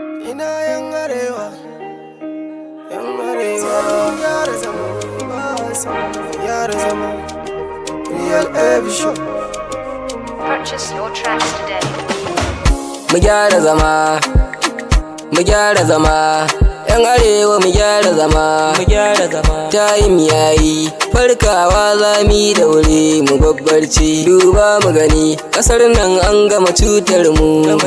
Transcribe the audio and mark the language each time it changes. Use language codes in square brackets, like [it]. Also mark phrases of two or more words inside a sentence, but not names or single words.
[ha] Ina yan arewa, yan arewa. Sai mun gyara zama, ba sa mu gyara zama. [en] Real Heavy Show. Purchase your tracks today. [ha] Mu gyara zama, mu gyara zama. Yan arewa mu gyara zama, mu gyara zama. Time yayi, farkawa za mu yi da wuri mu babbarci. Duba mu gani, ƙasar nan an gama cutar mu.